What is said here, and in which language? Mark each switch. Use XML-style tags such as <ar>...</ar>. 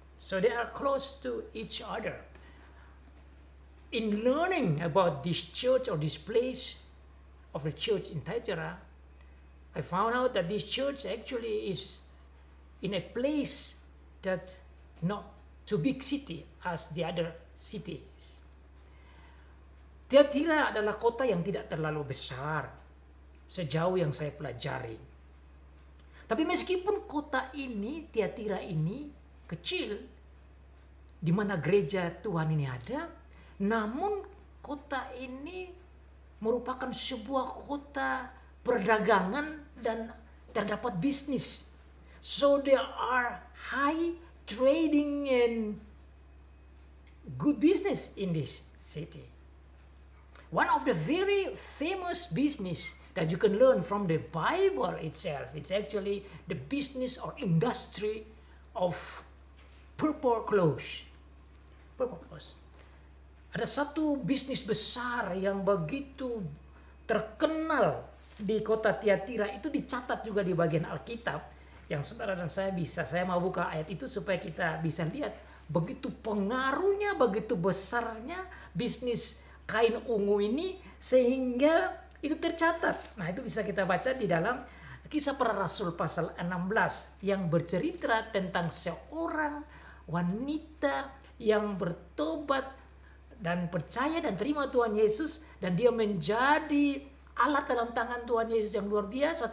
<en>So they are close to each other. In learning about this church or this place of the church in Thyatira, I found out that this church actually is in a place that not too big city as the other cities.</en> <id>Tiatira adalah kota yang tidak terlalu besar sejauh yang saya pelajari. Tapi meskipun kota ini, Tiatira ini kecil, di mana gereja Tuhan ini ada, namun kota ini merupakan sebuah kota perdagangan dan terdapat bisnis.</id> <en>So there are high trading and good business in this city. One of the very famous business that you can learn from the Bible itself, it's actually the business or industry of purple clothes. Purple clothes.</en> <id>Ada satu bisnis besar yang begitu terkenal di kota Tiatira, itu dicatat juga di bagian Alkitab yang saudara dan saya mau buka ayat itu supaya kita bisa lihat begitu pengaruhnya, begitu besarnya bisnis kain ungu ini sehingga itu tercatat. Nah, itu bisa kita baca di dalam Kisah Para Rasul pasal 16 yang bercerita tentang seorang wanita yang bertobat dan percaya dan terima Tuhan Yesus, dan dia menjadi alat dalam tangan Tuhan Yesus yang luar biasa.</id>